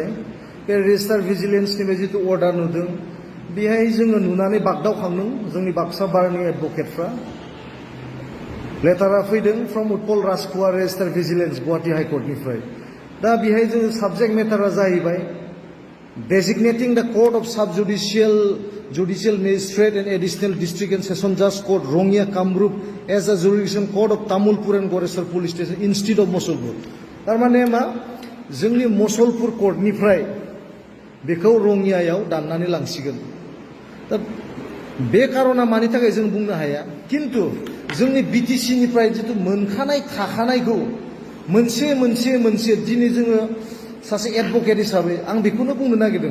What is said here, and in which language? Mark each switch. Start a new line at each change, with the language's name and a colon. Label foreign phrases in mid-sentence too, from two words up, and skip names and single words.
Bodo: बे रेजिस्टार भिजिलेन्सनिफ्राय जितु अर्डार नुदों बेहाय जोङो नुनानै बागदावखांदों जोंनि बाक्सा बारनि एडभकेटफ्रा। लेटारा फैदों फ्रम उत्पल राजकुमार
English: registrar vigilance
Bodo: गुवाहाटी हाइकर्टनिफ्राय। दा बेहाय जोङो साबजेक्ट मेटारा जाहैबाय
English: designating the Court of Judicial Magistrate and Additional District and Session Judge Court Rongya Kamrup as a jurisdiction court of Tamulpur and Goresar Police Station instead of Mosolpur.
Bodo: तारमाने मा जोंनि मसलपुर कोर्टनिफ्राय बेखौ रंगियायाव दाननानै लांसिगोन। दा बे कारना मानि थाखाय जों बुंनो हाया, किन्तु जोंनि बिटिसिनिफ्राय जितु मोनखानाय थाखानायखौ मोनसे दिनै जोङो सासे एडभकेट हिसाबै आं बेखौनो बुंनो नागिरदों।